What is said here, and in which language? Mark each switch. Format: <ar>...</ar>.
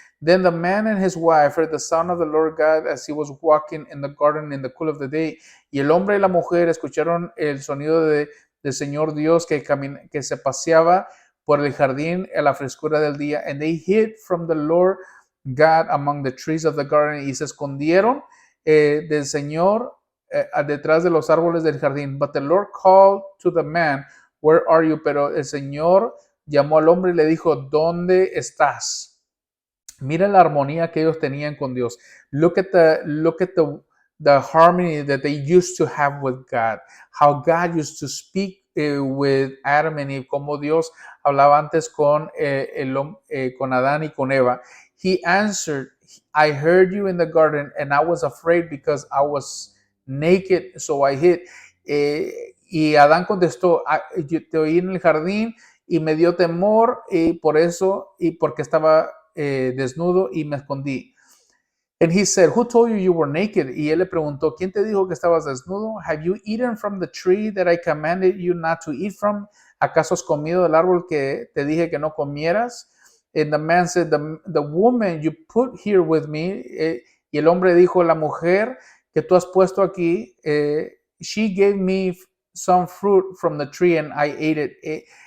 <en>Then the man and his wife heard the sound of the Lord God as he was walking in the garden in the cool of the day.</en> <es>Y el hombre y la mujer escucharon el sonido del Señor Dios que se paseaba por el jardín a la frescura del día.</es> <en>And they hid from the Lord God among the trees of the garden.</en> <es>Y se escondieron del Señor detrás de los árboles del jardín.</es> <en>But the Lord called to the man, where are you?</en> <es>Pero el Señor llamó al hombre y le dijo, ¿dónde estás? Mira la armonía que ellos tenían con Dios.</es> <en>Look at the harmony that they used to have with God. How God used to speak with Adam and Eve.</en> <es>Como Dios hablaba antes con Adán y con Eva.</es> <en>He answered, I heard you in the garden and I was afraid because I was naked, so I hid.</en> <es>Y Adán contestó, yo te oí en el jardín y me dio temor y porque estaba desnudo y me escondí.</es> <en>And he said, who told you you were naked?</en> <es>Y él le preguntó, ¿quién te dijo que estabas desnudo?</es> <en>Have you eaten from the tree that I commanded you not to eat from?</en> <es>¿Acaso has comido del árbol que te dije que no comieras?</es> <en>And the man said, the woman you put here with me,</en> <es>y el hombre dijo, la mujer que tú has puesto aquí,</es> <en>she gave me some fruit from the tree and I ate it.</en>